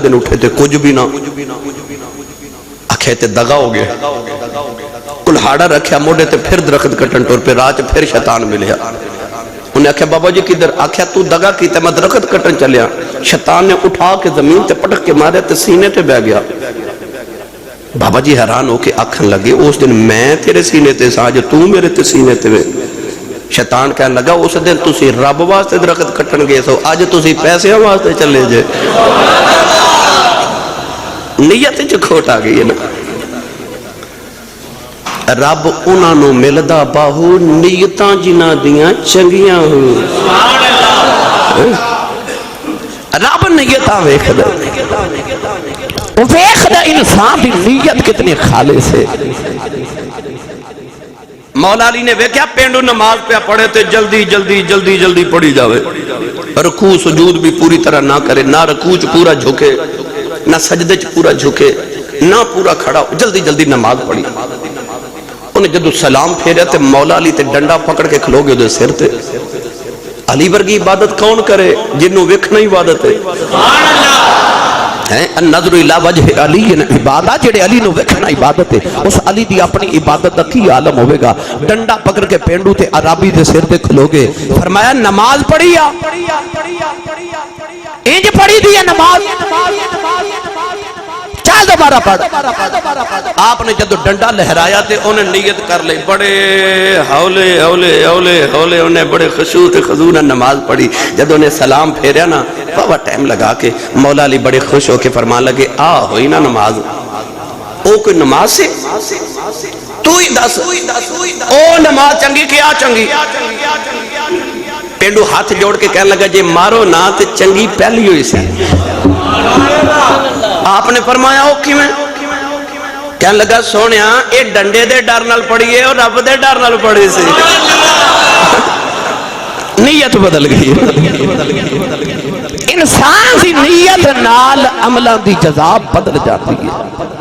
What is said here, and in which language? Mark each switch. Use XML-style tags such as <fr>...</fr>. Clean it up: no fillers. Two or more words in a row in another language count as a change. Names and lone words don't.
<pa>دن اٹھے تے کچھ بھی نہ آکھے تے دگا ہو گئے کلہاڑا رکھیا موڑے تے پھر درخت کٹن ٹور پہ رات پھر شیطان ملیا انہیں آکھیا بابا جی کدھر آکھیا تو دگا کی تے میں درخت کٹن چلیا شیطان نے اٹھا کے زمین تے پٹک کے مارے تے سینے تے بہ گیا بابا جی حیران ہو کے آکھن لگے اس دن میں تیرے سینے تے سا جو تو میرے تے سینے تے میں شیطان کہنے لگا اس دن تسی رب واسطے درخت کٹن گئے سو آج تسی پیسے واسطے چلے جے نیت جو کھوٹ آ گئی ہے نا رب انہاں نو ملدا باہو نیتاں جنہاں دیاں چنگیاں ہو رب نیتاں ویکھدا وہ ویکھدا انسان دی نیت کتنی خالص ہے مولا علی نے ویکھیا پینڈو نماز پہ پڑھے تے جلدی جلدی جلدی جلدی پڑھی جاوے رکوع سجود بھی پوری طرح نہ کرے نہ رکوع چ پورا جھکے نہ سجدے چ پورا جھکے نہ پورا کھڑا جلدی جلدی نماز پڑھی انہیں جدو سلام پھیرے تے مولا علی تے ڈنڈا پکڑ کے کھلو گے دے سر تے علی ورگی عبادت کون کرے جنہوں ویکھنا عبادت ہے</pa> <ar>النظر الى وجہ علی عبادت</ar> <pa>جڑے علی نو ویکھنا عبادت ہے اس علی دی اپنی عبادت دا کی عالم ہوئے گا ڈنڈا پکڑ کے پینڈو تے عرابی دے سر تے کھلو گے فرمایا نماز پڑھیا انج پڑھی دی نماز چال دوبارہ پڑھ آپ نے جدو ڈنڈا لہرایا تے انہیں نیت کر لے بڑے ہولے ہولے ہولے ہولے انہیں بڑے خشوع تے خضوع نماز پڑھی جدو انہیں سلام پھیریا نا بابا ٹائم لگا کے مولا علی بڑے خوش ہو کے فرمان لگے آ ہوئی نا نماز او کوئی نماز سے تو ہی دس او نماز چنگی کیا چنگی پینڈو ہاتھ جوڑ کے کہنے لگا جے مارو نہ تے چنگی پہلی ہوئی سی. آپ نے فرمایا او کی میں کہنے لگا سونیا اے ڈنڈے دے ڈر نال پڑھیے اور رب دے ڈر نال پڑھی سی. نیت بدل گئی. انسان دی نیت نال عملان دی جزا بدل جاتی ہے.</pa>